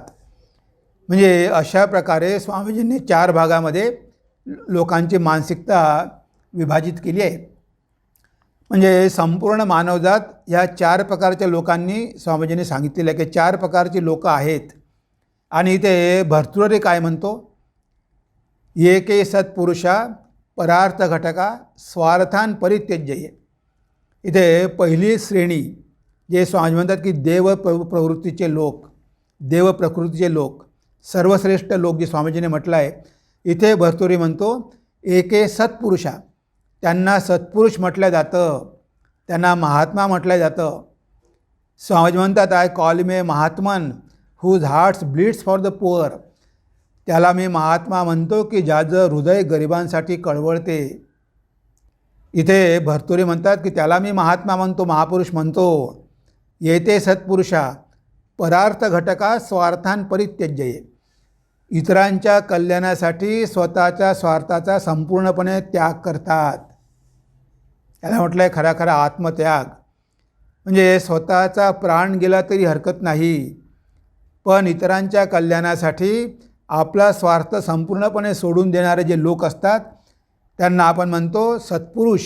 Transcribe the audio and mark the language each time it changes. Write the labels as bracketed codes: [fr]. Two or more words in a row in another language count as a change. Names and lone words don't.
[mr] म्हणजे अशा प्रकारे स्वामीजींनी 4 भागामध्ये लोकांची मानसिकता विभाजित केली आहे. म्हणजे संपूर्ण मानवजात ह्या 4 प्रकारच्या लोकांनी स्वामीजींनी सांगितलेलं आहे की 4 प्रकारची लोक आहेत. आणि इथे भर्तृहरी काय म्हणतो, [sa] एके सत्पुरुषा परार्थ घटका स्वार्थान परित्यज्य. [mr] इथे पहिली श्रेणी जे स्वामी म्हणतात की प्रवृत्तीचे लोक, देव प्रकृतीचे लोक, सर्वश्रेष्ठ लोक जे स्वामीजीने म्हटलं आहे, इथे भर्तृहरी म्हणतो [sa] एके सत्पुरुषा. [mr] त्यांना सत्पुरुष म्हटलं जातं, त्यांना महात्मा म्हटलं जातं. स्वामीजी म्हणतात [en] I call me Mahatman whose hearts bleeds for the poor. [mr] त्याला मी महात्मा म्हणतो की ज्याचं हृदय गरिबांसाठी कळवळते. इथे भर्तृहरी म्हणतात की त्याला मी महात्मा म्हणतो, महापुरुष म्हणतो. [sa] येते सत्पुरुषा. परार्थ घटका स्वार्थान परित्यज्य. [mr] इतरांच्या कल्याणासाठी स्वतःच्या स्वार्थाचा संपूर्णपणे त्याग करतात. याला म्हटलं आहे खरा खरा आत्मत्याग. म्हणजे स्वतःचा प्राण गेला तरी हरकत नाही, पण इतरांच्या कल्याणासाठी आपला स्वार्थ संपूर्णपणे सोडून देणारे जे लोक असतात त्यांना आपण म्हणतो सत्पुरुष.